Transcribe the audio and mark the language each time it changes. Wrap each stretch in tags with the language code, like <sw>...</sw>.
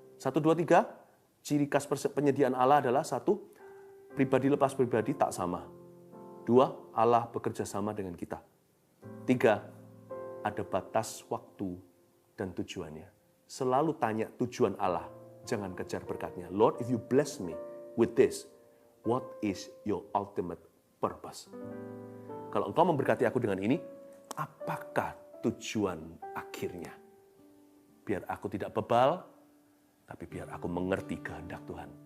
<id>1, 2, 3, ciri khas penyediaan Allah adalah 1, pribadi lepas pribadi tak sama. 2, Allah bekerja sama dengan kita. 3, ada batas waktu dan tujuannya. Selalu tanya tujuan Allah, jangan kejar berkatnya.</id> <en>Lord, if you bless me with this, what is your ultimate purpose?</en> <id>Kalau engkau memberkati aku dengan ini, apakah tujuan akhirnya? Biar aku tidak bebal, tapi biar aku mengerti kehendak Tuhan.</id>